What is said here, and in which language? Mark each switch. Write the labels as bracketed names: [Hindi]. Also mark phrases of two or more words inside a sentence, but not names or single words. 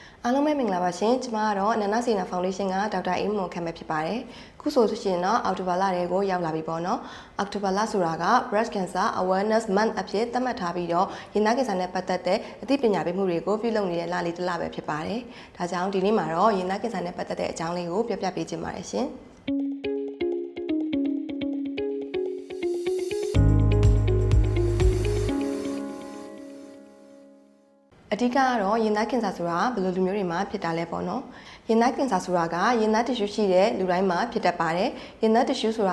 [Burmese] အားလုံးပဲမင်္ဂလာပါရှင်ကျမကတော့နန္ဒစေနာဖောင်ဒေးရှင်းကဒေါက်တာအေးမွန်ခန့်ပဲဖြစ်ပါတယ်ခုဆိုရှင်တော့အောက်တိုဘာလတွေကိုရောက်လာပြီပေါ့နော်အောက်တိုဘာလဆိုတာက [English] breast cancer awareness month [Burmese] အဖြစ်သတ်မှတ်ထားပြီးတော့ရင်သားကင်ဆာနဲ့ပတ်သက်တဲ့အသိပညာပေးမှုတွေကိုပြုလုပ်နေတဲ့လလေးတစ်လပဲဖြစ်ပါတယ်ဒါကြောင့်ဒီနေ့မှာတော့ရင်သားကင်ဆာနဲ့ပတ်သက်တဲ့အကြောင်းလေးကိုပြပြပေးချင်ပါတယ်ရှင် အဓိကကတော့ရင်သားကင်ဆာဆိုတာဘယ်လိုလူမျိုးတွေမှာဖြစ်တာလဲပေါ့နော်ရင်သားကင်ဆာဆိုတာကရင်သားတ िश ရှိတဲ့လူတိုင်းမှာဖြစ်တတ်ပါတယ်ရင်သားတ िश ဆိုတာ